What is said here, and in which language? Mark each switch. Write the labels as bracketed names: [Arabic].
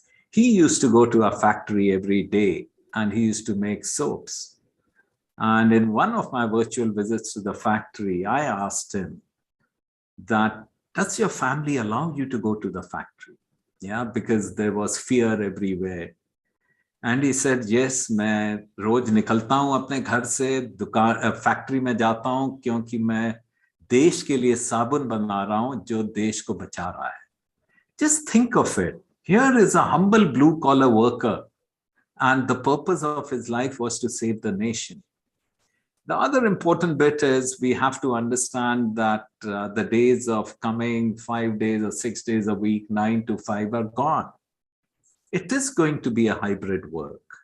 [English] He used to go to our factory every day and he used to make soaps. And in one of my virtual visits to the factory, I asked him that, does your family allow you to go to the factory? Yeah, because there was fear everywhere. And he said, yes, [Hindi] मैं रोज निकलता हूँ अपने घर से दुकान factory में जाता हूँ क्योंकि मैं देश के लिए साबुन बना रहा हूँ जो देश को बचा रहा है. [English] Just think of it. Here is a humble blue collar worker and the purpose of his life was to save the nation. The other important bit is we have to understand that the days of coming 5 days or 6 days a week, 9 to 5 are gone. It is going to be a hybrid work.